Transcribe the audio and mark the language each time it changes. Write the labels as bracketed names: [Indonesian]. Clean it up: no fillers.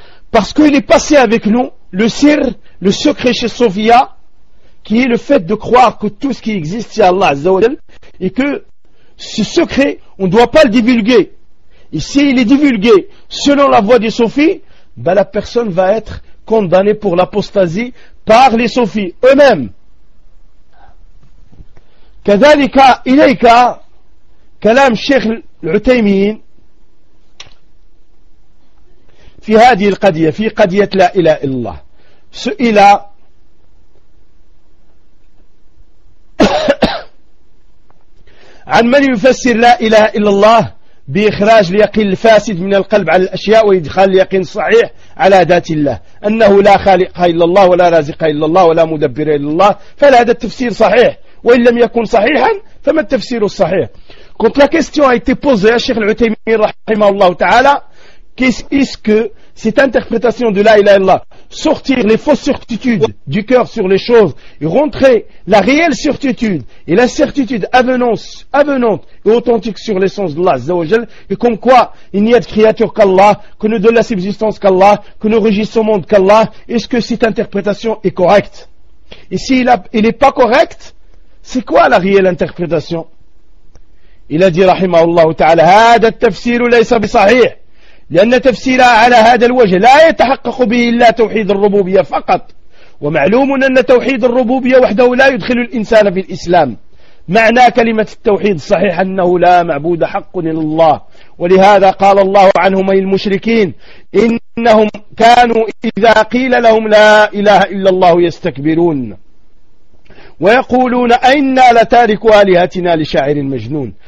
[French] Parce qu'il est passé avec nous le sir, le secret chez Sophia, qui est le fait de croire que tout ce qui existe, c'est Allah Azza wa Jal, et que ce secret, on ne doit pas le divulguer. Et s'il est divulgué selon la voie des Sophies, ben la personne va être condamnée pour l'apostasie par les Sophies eux-mêmes. [Arabic] Kadalika ilayka kalam Sheikh العتيمين في هذه القضية في قضية لا إله إلا الله سئل عن من يفسر لا إله إلا الله بإخراج اليقين الفاسد من القلب على الأشياء وإدخال اليقين الصحيح على ذات الله أنه لا خالق إلا الله ولا رازق إلا الله ولا مدبر إلا الله فهل هذا التفسير صحيح وإن لم يكن صحيحا فما التفسير الصحيح. [French] Quand la question a été posée à Cheikh Al-Uthaymeen rahimahullah ta'ala, qu'est-ce que cette interprétation de la ilaha illallah, sortir les fausses certitudes du cœur sur les choses et rentrer la réelle certitude et la certitude avenante et authentique sur l'essence d'Allah Azza wa Jal, et comme quoi il n'y a de créature qu'Allah, que ne donne la subsistance qu'Allah, que ne régisse au monde qu'Allah, est-ce que cette interprétation est correcte? Et s'il n'est pas correct, c'est quoi la réelle interprétation? [Arabic] إلى ذي رحمه الله تعالى. هذا التفسير ليس بصحيح، لأن تفسيرها على هذا الوجه لا يتحقق به إلا توحيد الربوبية فقط، ومعلوم أن توحيد الربوبية وحده لا يدخل الإنسان في الإسلام. معنى كلمة التوحيد صحيح أنه لا معبود حق إلا الله، ولهذا قال الله عنهم أي المشركين إنهم كانوا إذا قيل لهم لا إله إلا الله يستكبرون ويقولون أئنا لتاركوا آلهتنا لشاعر مجنون.